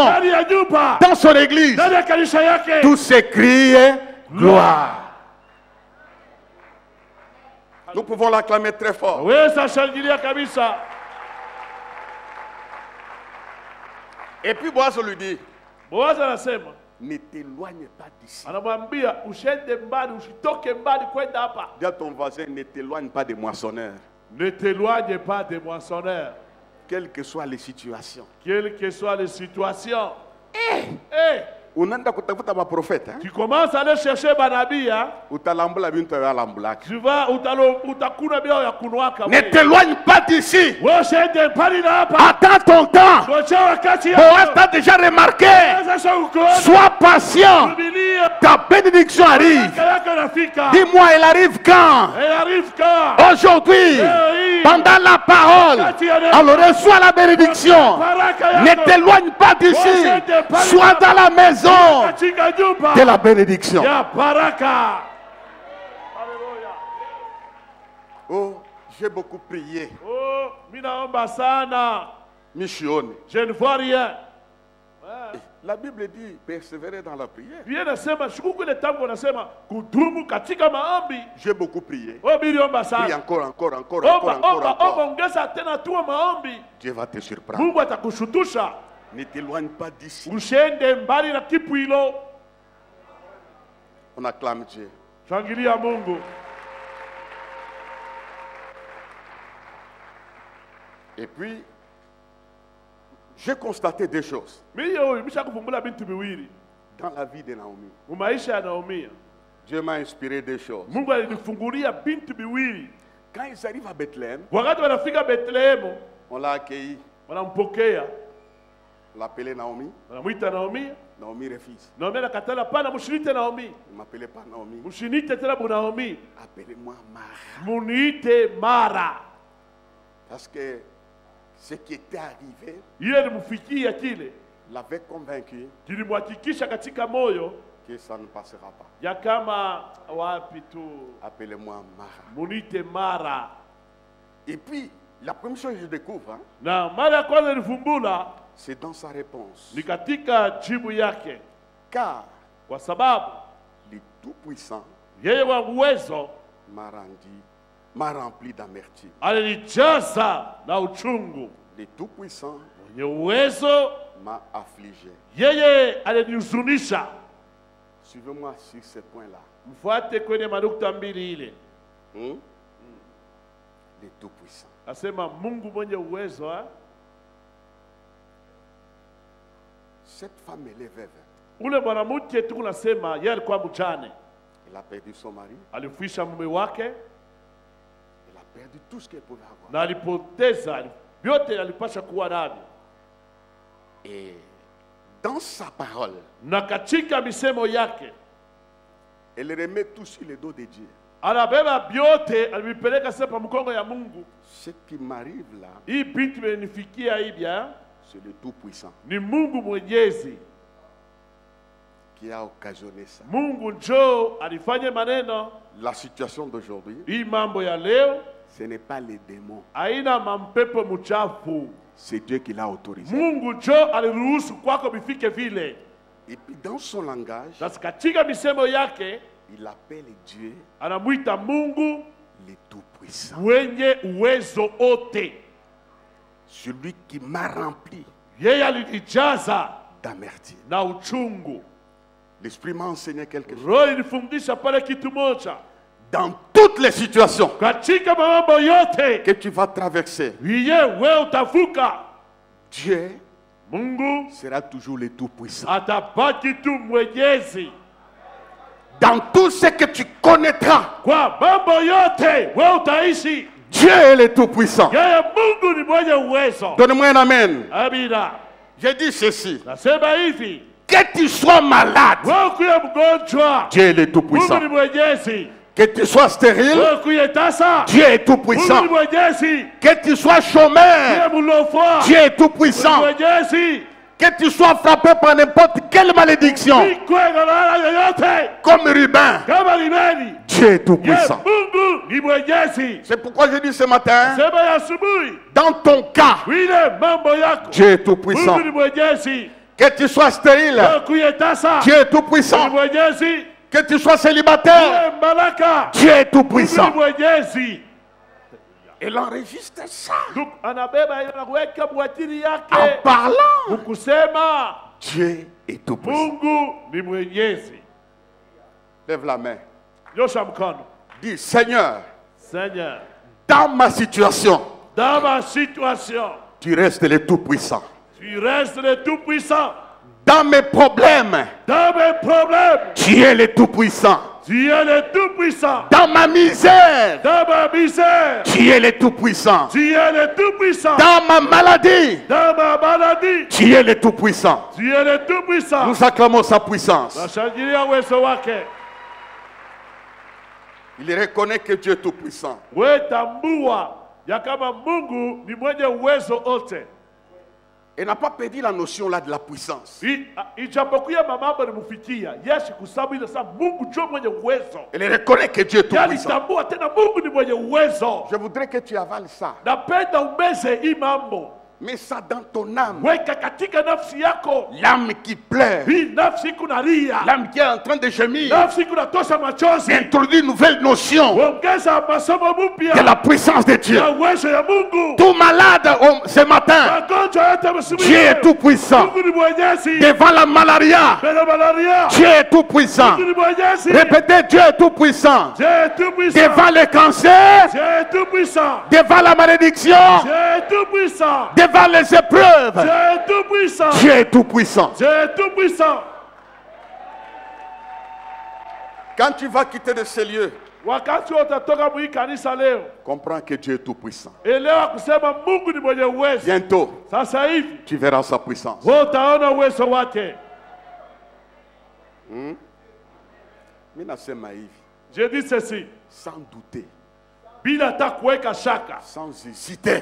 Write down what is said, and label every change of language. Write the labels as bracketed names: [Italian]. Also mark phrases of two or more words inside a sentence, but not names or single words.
[Swahili] ndani ya nyumba, [French] dans son église, [Swahili] ndani ya kanisa yake, [French] tout s'écrit gloire. Nous pouvons l'acclamer très fort. [Swahili] weza shangilia kabisa. [French] Et puis Boaz lui dit, [Swahili] Boazi anasema, [French] ne t'éloigne pas d'ici. [Swahili] anamwambia usiende mbali, usitoke mbali kwenda hapa. [French] Dis à ton voisin, ne t'éloigne pas des moissonneurs. Ne t'éloigne pas des moissonneurs, Quelles que soient les situations. quelles que soient les situations. Eh, [Swahili] Unaenda kutafuta maprofeta, [French] tu commences à aller chercher manabii, hein? [Swahili] utalambula bintu ya lambulaki. [French] Tu vas [Swahili] utakuna bio ya kunwaka. [French] Ne t'éloigne pas d'ici. [Swahili] Wewe usiende mbali na hapa. [French] Attends ton temps. [Swahili] Ngoja wakati [French] Boaz t'a déjà remarqué. [Swahili] sasa uko. [French] Sois patient. [Swahili] Subiria. [French] Ta bénédiction arrive. [Swahili] Yako inafika. [French] Dis-moi, elle arrive quand? Elle arrive quand? Aujourd'hui. Pendant la parole. Alors reçois la bénédiction. Ne t'éloigne pas d'ici. Sois dans la maison [Swahili] Katika nyumba [French] de la bénédiction. [Swahili] ya baraka. Haleluya. [French] Oh, j'ai beaucoup prié. [Swahili] Oh, mimi naomba sana. Michione. [French] Je ne vois rien. La Bible dit persévérer dans la prière. [Swahili] Biblia inasema shukuru ile tangu anasema kudumu katika maombi. [French] J'ai beaucoup prié. [Swahili] Oh, mimi naomba [French] Prie [Swahili] sana. [French] encore, encore, encore, [Swahili] Omba, [French] encore, encore, [Swahili] omba, omba, [French] encore. [Swahili] ongeza tena tu maombi. [French] Dieu va te surprendre. [Swahili] Mungu atakushutusha. [French] Ne t'éloigne pas d'ici. [Swahili] Usiende mbali na kipu hilo. [French] On acclame Dieu. [Swahili] Shangilia Mungu. [French] Et puis, j'ai constaté deux choses. [Swahili] Mimi huyu nimeshakuvumbula bintu viwili. [French] Dans la vie de Naomi, [Swahili] Maisha ya Naomi, [French] Dieu m'a inspiré des choses. [Swahili] Mungu alinifungulia bintu biwili. [French] Quand ils arrivent à Bethléem, [Swahili] Wakati wanafika Bethlehemu, [French] on l'a accueilli. [Swahili] wanampokea, [French] On l'appelait Naomi. [Swahili] wanamuita Naomi. [French] Naomi refuse. [Swahili] Naomi anakatala, pana mushinite Naomi. [French] Ne m'appelez pas Naomi. [Swahili] Mushinite tena bu Naomi. [French] Appelez-moi Mara. [Swahili] Muniite Mara. [French] Parce que ce qui était arrivé [Swahili] Ile limufikia kile [French] l'avait convaincu [Swahili] kilimhakikisha katika moyo [French] que ça ne passera pas. [Swahili] ya kama wapi tu, [French] Appelez-moi Mara. [Swahili] muniite Mara. [French] Et puis, la première chose que je découvre, hein, [Swahili] Na mara ya kwanza nilifumbula [French] c'est dans sa réponse. [Swahili] ni katika jibu yake, [French] Car [Swahili] kwa sababu [French] le Tout-Puissant [Swahili] yeye wa uwezo [French] m'a rempli d'amertume. [Swahili] alinijaza na uchungu. [French] Le Tout-Puissant [Swahili] Mwenye uwezo [French] m'a affligé. [Swahili] yeye alinihuzunisha. [French] Suivez-moi sur ce point-là. [Swahili] Mfuate kwenye manukta mbili ile. [French] Le Tout-Puissant. [Swahili] Asema Mungu mwenye uwezo ha? [French] Cette femme, elle est veuve. [Swahili] Ule mwanamke tu kunasema yeye alikuwa mjane, [French] Elle a perdu son mari. [Swahili] alifuisha mume wake [French] Elle a perdu tout ce qu'elle pouvait avoir. [Swahili] na alipoteza vyote alipasha kuwa navyo, [French] Et dans sa parole, [Swahili] na katika misemo yake [French] elle remet tout sur le dos de Dieu. [Swahili] anabeba vyote, alivipeleka sasa pa mkongo ya Mungu. [French] Ce qui m'arrive là, [Swahili] Hii binti imenifikia hivya, [French] c'est le Tout-Puissant [Swahili] ni Mungu mwenyezi. [French] qui a occasionné ça. [Swahili] Mungu njoo alifanye maneno. [French] La situation d'aujourd'hui, [Swahili] Hii mambo ya leo [French] ce n'est pas les démons, [Swahili] haina mampepo mchafu. [French] c'est Dieu qui l'a autorisé. [Swahili] Mungu njoo aliruhusu kwako bifike vile. [French] Et puis dans son langage, [Swahili] Sasa katika misemo yake [French] il appelle Dieu [Swahili] anamuita Mungu [French] le Tout-Puissant. [Swahili] mwenye uwezo ote. [French] Celui qui m'a rempli [Swahili] Yeye alinijaza [French] d'amertume. [Swahili] na uchungu. [French] L'Esprit m'a enseigné quelque chose. [Swahili] Roho ilifundisha pale kitu moja, [French] Dans toutes les situations [Swahili] katika mambo yote [French] que tu vas traverser, [Swahili] iye wewe utavuka, [French] Dieu [Swahili] Mungu [French] sera toujours le Tout-Puissant. [Swahili] atabaki tu mwenyezi. [French] Dans tout ce que tu connaîtras, [Swahili] Kwa mambo yote wewe utaishi. [French] Dieu est le Tout-Puissant. [Swahili] Yeye Mungu ni mwenye uwezo. [French] Donne-moi un amen. [Swahili] Amina. [French] Je dis ceci. [Swahili] Nasema hivi, [French] Que tu sois malade, [Swahili] wewe kuye mgonjwa, [French] Dieu est le [Swahili] Mungu [French] Tout-Puissant. [Swahili] ni mwenyezi. [French] Que tu sois stérile, [Swahili] Wewe kuye tasa, [French] Dieu est [Swahili] Mungu [French] Tout-Puissant. [Swahili] ni mwenyezi. [French] Que tu sois chômeur, [Swahili] Kuye mlofwa, [French] Dieu est [Swahili] Mungu ni [French] Tout-Puissant. [Swahili] mwenyezi. [French] Que tu sois frappé par n'importe quelle malédiction, [Swahili] Ikwe na laana yoyote [French] comme Ruben, [Swahili] kama limeni, [French] Dieu est [Swahili] ye [French] Tout-Puissant. [Swahili] Mungu ni mwenyezi. [French] C'est pourquoi je dis ce matin, [Swahili] Sema ya asubuhi, [French] dans ton cas, [Swahili] wile mambo yako, [French] Dieu est Tout-Puissant. [Swahili] Mungu ni mwenyezi. [French] Que tu sois stérile, [Swahili] Wewe kuye tasa, [French] Dieu est [Swahili] Mungu ni [French] Tout-Puissant. [Swahili] mwenyezi. [French] Que tu sois célibataire, [Swahili] Kuye malaka, [French] Dieu est [Swahili] Mungu ni [French] Tout-Puissant. [Swahili] mwenyezi. [French] Elle enregistre ça [Swahili] Donc anabeba ile na kuweka mwatiri [French] en [Swahili] yake, [French] parlant. [Swahili] ukusema [French] Dieu est Tout-Puissant. [Swahili] Mungu ni mwenyezi. [French] Lève la main. [Swahili] Nyosha mkono. [French] Dis, Seigneur, Seigneur, dans ma situation, dans ma situation, tu restes le Tout-Puissant. tu restes le tout-puissant. Dans mes problèmes, Dans mes problèmes, tu es le Tout-Puissant. tu es le tout-puissant. Dans ma misère, Dans ma misère, tu es le Tout-Puissant. tu es le tout-puissant. Dans ma maladie, Dans ma maladie, tu es le Tout-Puissant. tu es le tout-puissant. Nous acclamons sa puissance. [Swahili] Nashangilia uwezo wake. [French] Il reconnaît que Dieu est Tout-Puissant. [Swahili] We tambua ya kama Mungu ni mwenye uwezo ote. [French] Il n'a pas perdu la notion là de la puissance. [Swahili] Ijapokuwa mambo nimufikia, yeshi kusabu ile sa Mungu ndio mwenye uwezo. [French] Il reconnaît que Dieu est Tout-Puissant. [Swahili] Tambua tena Mungu ni mwenye uwezo. [French] Je voudrais que tu avales ça. [Swahili] Napenda umeze hii mambo. [French] Mets ça dans ton âme. [Swahili] Weka katika nafsi yako. [French] L'âme qui pleure. [Swahili] Hii nafsi kunalia. [French] L'âme qui est en train de gémir. [Swahili] Nafsi kunatosha machozi. [French] Introduit une nouvelle notion [Swahili] Ongeza masomo mpya. [French] de la puissance de Dieu. [Swahili] Ya uwezo ya Mungu. [French] Tout malade ce matin, [Swahili] Magonjwa yote msimu. [French] Dieu est tout puissant. [Swahili] Mungu ni mwenyezi. [French] Devant la malaria, [Swahili] Mbele malaria. [French] Dieu est tout puissant. [Swahili] Mungu ni mwenyezi. [French] Répétez, Dieu est tout puissant. Dieu est tout puissant. Devant le cancer, Dieu est tout puissant. devant la malédiction, Dieu est tout puissant. devant les épreuves, Dieu est tout puissant. Dieu est tout puissant. Dieu est tout puissant. Quand tu vas quitter de ces lieux, [Swahili] wakati utatoka mwi kanisa leo, [French] comprends que Dieu est tout puissant. [Swahili] elewa kusema Mungu ni mwenye uwezo. [French] Bientôt, [Swahili] Sasa hivi [French] tu verras sa puissance. [Swahili] wewe utaona uwezo wake. Mimi nasema hivi, [French] Je dis ceci, sans douter, [Swahili] bila hata kuweka shaka, [French] sans hésiter.